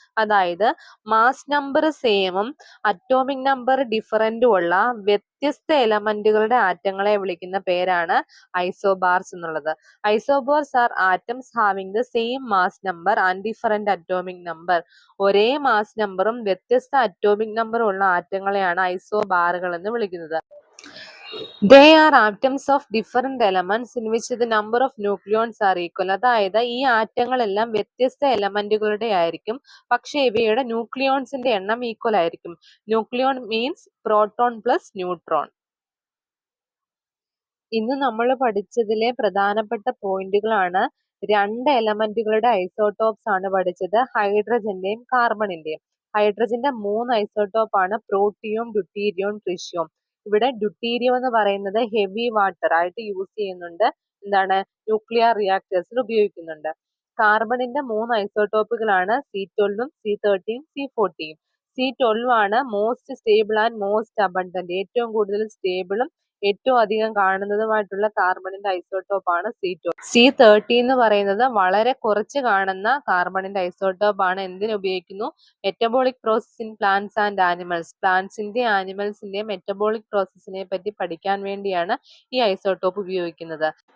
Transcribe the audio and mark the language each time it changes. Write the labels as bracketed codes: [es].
[ml] അതായത് mass number സെയിമും atomic number ഡിഫറന്റും ഉള്ള വ്യത്യസ്ത എലമെന്റുകളുടെ ആറ്റങ്ങളെ വിളിക്കുന്ന പേരാണ് ഐസോബാർസ് എന്നുള്ളത്. [en] Isobars are atoms having the same mass number and different atomic number. [ml] ഒരേ മാസ് നമ്പറും വ്യത്യസ്ത അറ്റോമിക് നമ്പറും ഉള്ള ആറ്റങ്ങളെയാണ് ഐസോബാറുകൾ എന്ന് വിളിക്കുന്നത്. [en] They are atoms of different elements in which the number of nucleons are equal. [ml] അതായത് ഈ ആറ്റങ്ങളെല്ലാം വ്യത്യസ്ത എലമെന്റുകളുടെ ആയിരിക്കും, പക്ഷെ ഇവയുടെ ന്യൂക്ലിയോൺസിന്റെ എണ്ണം ഈക്വൽ ആയിരിക്കും. [en] Nucleon means proton plus neutron. [ml] ഇന്ന് നമ്മൾ പഠിച്ചതിലെ പ്രധാനപ്പെട്ട പോയിന്റുകളാണ്. 2 എലമെന്റുകളുടെ ഐസോടോപ്സ് ആണ് പഠിച്ചത്, ഹൈഡ്രജന്റെയും കാർബണിന്റെയും. ഹൈഡ്രജന്റെ 3 ഐസോടോപ്പ് ആണ് പ്രോട്ടിയം, ഡ്യൂട്ടീരിയം, ട്രിഷ്യം. ഇവിടെ ഡ്യൂട്ടീരിയം എന്ന് പറയുന്നത് ഹെവി വാട്ടർ ആയിട്ട് യൂസ് ചെയ്യുന്നുണ്ട്. എന്താണ്? ന്യൂക്ലിയർ റിയാക്ടേഴ്സിൽ ഉപയോഗിക്കുന്നുണ്ട്. കാർബണിന്റെ 3 ഐസോടോപ്പുകളാണ് C12, C13, C14. C12 ആണ് [en] Most stable and most abundant. [ml] ഏറ്റവും കൂടുതൽ സ്റ്റേബിളും ഏറ്റവും അധികം കാണുന്നതുമായിട്ടുള്ള കാർബണിന്റെ ഐസോടോപ്പ് ആണ് C12. C13 എന്ന് പറയുന്നത് വളരെ കുറച്ച് കാണുന്ന കാർബണിന്റെ ഐസോടോപ്പ് ആണ്. എന്തിനു ഉപയോഗിക്കുന്നു? [en] Metabolic process in plants and animals. [ml] പ്ലാന്റ്സിന്റെ ആനിമൽസിന്റെ metabolic പ്രോസസ്സിനെ പറ്റി പഠിക്കാൻ വേണ്ടിയാണ് ഈ ഐസോടോപ്പ് ഉപയോഗിക്കുന്നത്.